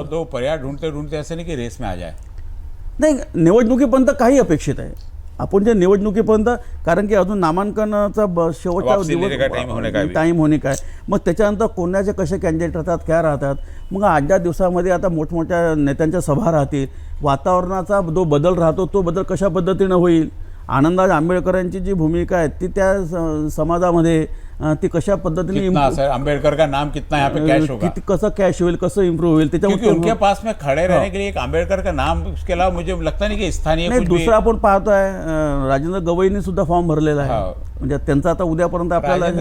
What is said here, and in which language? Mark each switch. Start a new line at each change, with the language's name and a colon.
Hindi: पर्याय ढूंढते ढूंढते
Marathi: असं नाही की
Hindi: रेस में आ जाए.
Marathi: नाही, निवडणुकीपर्यंत काही अपेक्षित आहे आपण जे निवडणुकीपर्यंत, कारण की अजून नामांकनाचा शेवटचा दिवस टाईम होणे काय, मग त्याच्यानंतर कोणाचे कसे कॅन्डिडेट राहतात, काय राहतात. मग 8-10 दिवसामध्ये आता मोठमोठ्या नेत्यांच्या सभा राहतील, वातावरणाचा जो बदल राहतो तो बदल कशा पद्धतीनं होईल, आनंदराज आंबेडकरांची जी भूमिका आहे ती त्या समाजामध्ये ती कशा पद्धतीने,
Hindi: आंबेडकर का नाम कितना यहाँ पे कैश होगा,
Marathi: कसं कॅश होईल, कसं इम्प्रूव्ह होईल, त्याच्यामुळे
Hindi: उनके पास में खड़े रहने के लिए एक आंबेडकर का नाम, उसके अलावा मुझे लगता नहीं कि स्थानीय
Marathi: नाही. दुसरा आपण पाहतोय राजेंद्र गवईंनी सुद्धा फॉर्म भरलेला आहे. म्हणजे त्यांचा आता उद्यापर्यंत आपल्याला